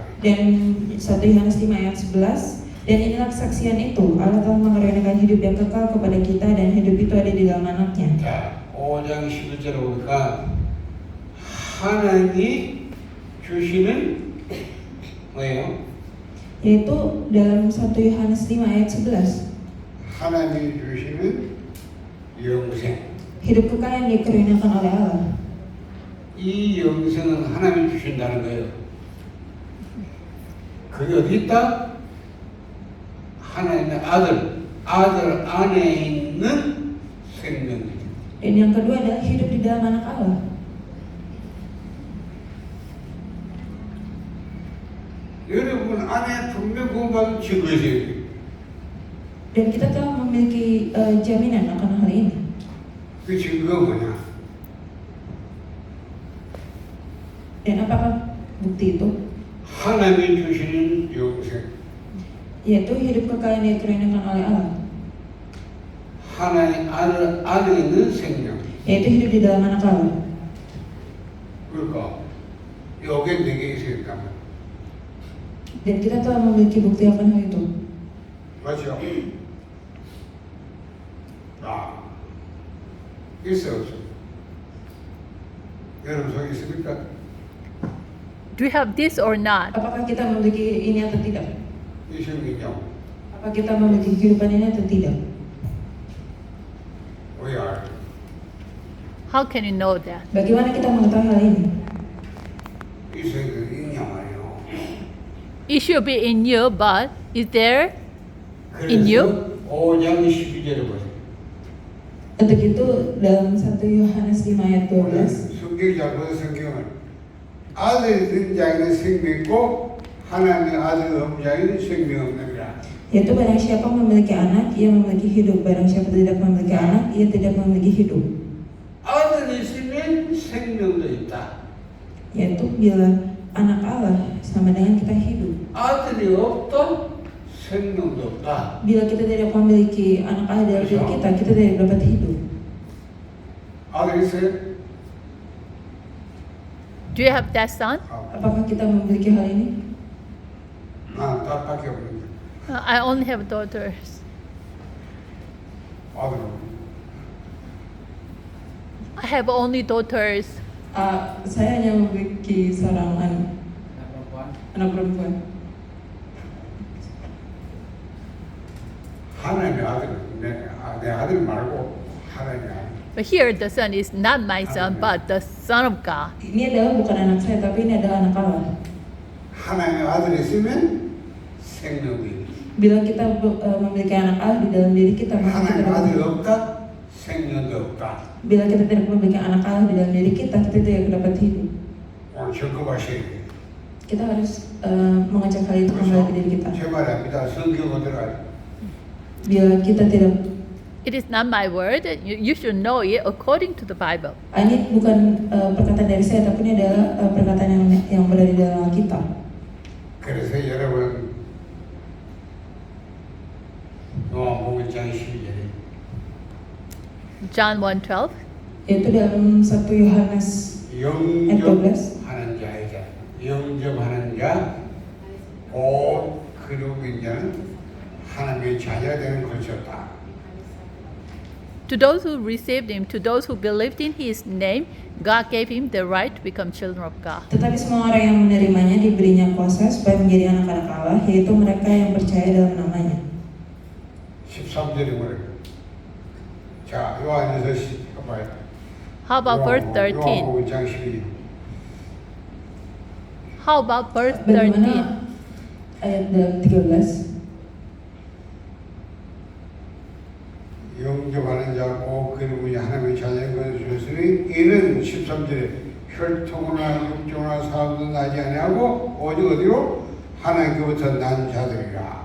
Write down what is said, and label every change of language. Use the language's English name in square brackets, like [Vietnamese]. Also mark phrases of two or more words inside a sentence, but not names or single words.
[Indonesian] Dan 1 Yohanes 5 ayat 11. Dan inilah kesaksian itu, Allah telah mengaruniakan hidup yang kekal kepada kita dan hidup itu ada di dalam anaknya. [Korean] 자, 5장 11절에 보니까 하나님이 주시는 뭐예요? [Indonesian] Yaitu dalam 1 Yohanes 5 ayat 11. [Korean] 하나님이 주시는 영생. [Indonesian] Hidup kekal yang dikaruniakan oleh Allah. [Korean] 이 영생은 하나님이 주신다는 거예요. 그게 어디 있다? 하나님의 아들 안에 있는 생명이죠. [Indonesian] Dan yang kedua adalah hidup di dalam anak Allah. [Korean] 여러분 안에 분명 구원받은 증거 있어요. [Indonesian] Dan kita telah memiliki jaminan akan hal ini. [Korean] 그 증거가 뭐냐? [Indonesian] Dan apakah bukti itu? [Korean] 하나님이 주시는 영생. [Indonesian] Yaitu hidup kekal yang dikaruniakan oleh Allah. [Korean] 하나님 아들 안에 있는 생명. [Indonesian] Yaitu hidup di dalam anak Allah. [Korean] 그러니까 여기에 4개 있으니까 [Indonesian] Dan kita telah memiliki bukti akan hal itu. [Korean] 맞죠? 있어요, 없어요? 여러분 속에 있습니까? [English] Do you have this or not? [Indonesian] Apakah kita memiliki ini atau tidak? [Korean] 이 생명이요. [Indonesian] Apakah kita memiliki kehidupan ini atau tidak? [English] We are. How can you know that? [Indonesian] Bagaimana kita mengetahui hal ini? [Korean] 이 생명이 있냐 말이에요. [English] It should be in you, but is there in you? [Korean] 5장 12절에 보세요. [Indonesian] Untuk itu dalam 1 Yohanes 5 ayat 12. [Korean] 성경이 잘 보세요, 성경을. 아들이 된 자에는 생명이 있고 하나님의 아들 없는 자에는 생명이 없느니라. [Indonesian] Yaitu barang siapa memiliki anak, ia memiliki hidup. Barang siapa tidak memiliki anak, ia tidak memiliki hidup. [Korean] 아들이 있으면 생명도 있다. [Indonesian] Yaitu bila anak Allah sama dengan kita hidup. [Korean] 아들이 없다, 생명도 없다. [Indonesian] Bila kita tidak memiliki anak Allah dalam diri kita tidak dapat hidup. [Korean] 아들 있어요? [English] Do you have that son? [Indonesian] Apakah kita memiliki hal ini? [Korean] 난 딸밖에 없는데. [English] I only have daughters. [Korean] 아들 없는데. [English] I have only daughters. [Indonesian] Saya hanya memiliki seorang anak perempuan. [Korean] 하나님의 아들, 내 아들 말고 하나님의 아들. [English] But here the son is not my son, but the son of God. [Indonesian] Ini adalah bukan anak saya, tapi ini adalah anak Allah. [Korean] 하나님의 아들이 있으면 생명이 있다. [Indonesian] Bila kita memiliki anak Allah di dalam diri kita, maka kita [Korean] 하나님의 아들이 [Indonesian] dapat. [Korean] 없다, 생명도 없다. [Indonesian] Bila kita tidak memiliki anak Allah di dalam diri kita tidak dapat hidup. [Korean] 오늘 점검하셔야 돼요. [Indonesian] Kita harus mengecek hal itu kembali ke diri kita. [Korean] 제 말이 아닙니다. 성경 어디가? [Indonesian] Bila kita tidak, [English] It is not my word. You should know it according to the Bible. [Indonesian] ini bukan perkataan dari saya, tapi ini adalah perkataan yang berada di dalam Alkitab. [Korean] 그래서 여러분 요한복음 1장 12절에 [English] John 1:12. [Indonesian] Yaitu dalam 1 Yohanes [Korean] 영접하는 자이자 영접하는 자 곧 그리고 이제는 하나님의 자녀가 되는 것이었다. [English] To those who received him, to those who believed in his name, God gave him the right to become children of God. [Indonesian] Tetapi semua orang yang menerimanya diberinya kuasa supaya menjadi anak-anak Allah, yaitu mereka yang percaya dalam namanya. [Korean] 13절에 뭐래요? 자, 요한에서 봐요. [English] How about verse 13? [Korean] 요한복음 1장 12절. [English] How about verse 13? [Indonesian] Bagaimana ayat 13? [Korean] 영접하는 자고 그리고 하나님의 자녀인 것을 주셨으니 이는 13절에 혈통이나 육종이나 사업도 나지 아니하고 오직 어디로 하나님께부터 난 자들이라.